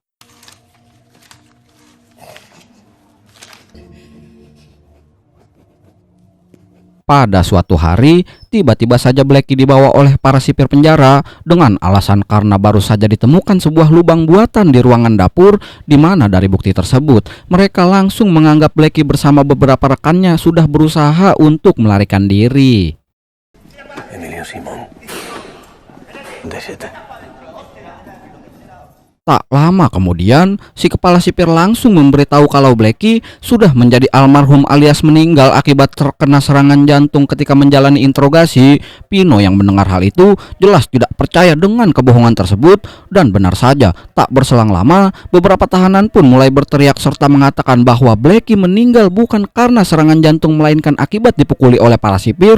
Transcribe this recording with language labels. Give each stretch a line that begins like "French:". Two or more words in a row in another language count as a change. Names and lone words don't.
Indonesian: Pada suatu hari, tiba-tiba saja Blackie dibawa oleh para sipir penjara dengan alasan karena baru saja ditemukan sebuah lubang buatan di ruangan dapur, di mana dari bukti tersebut mereka langsung menganggap Blackie bersama beberapa rekannya sudah berusaha untuk melarikan diri.
Spanish: Emilio Simón. De 7.
Indonesian: Tak lama kemudian, si kepala sipir langsung memberitahu kalau Blackie sudah menjadi almarhum alias meninggal akibat terkena serangan jantung ketika menjalani interogasi. Pino yang mendengar hal itu jelas tidak percaya dengan kebohongan tersebut, dan benar saja, tak berselang lama beberapa tahanan pun mulai berteriak serta mengatakan bahwa Blackie meninggal bukan karena serangan jantung melainkan akibat dipukuli oleh para sipir.